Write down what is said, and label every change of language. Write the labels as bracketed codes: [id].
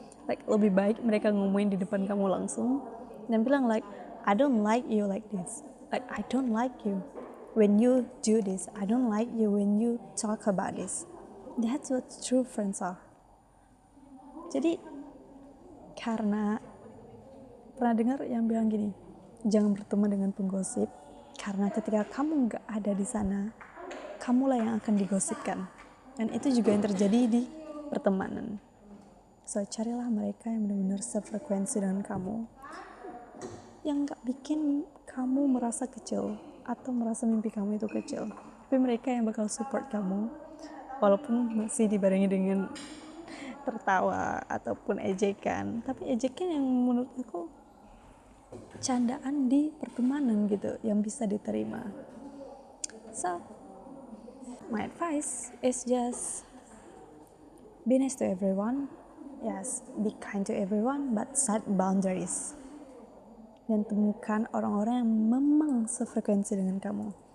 [en] Like [id] lebih baik mereka ngomongin di depan kamu langsung dan bilang [en] like, I don't like you like this, like I don't like you when you do this, I don't like you when you talk about this. That's what true friends are. [id] Jadi karena pernah dengar yang bilang gini, jangan berteman dengan penggosip, karena ketika kamu nggak ada di sana, kamulah yang akan digosipkan. Dan itu juga yang terjadi di pertemanan. So carilah mereka yang benar-benar sefrekuensi dengan kamu, yang nggak bikin kamu merasa kecil atau merasa mimpi kamu itu kecil, tapi mereka yang bakal support kamu walaupun masih dibarengi dengan tertawa ataupun ejekan, tapi ejekan yang menurut aku candaan di pertemanan gitu yang bisa diterima. [en] So my advice is just be nice to everyone, yes, be kind to everyone, but set boundaries. [id] Dan temukan orang-orang yang memang sefrekuensi dengan kamu.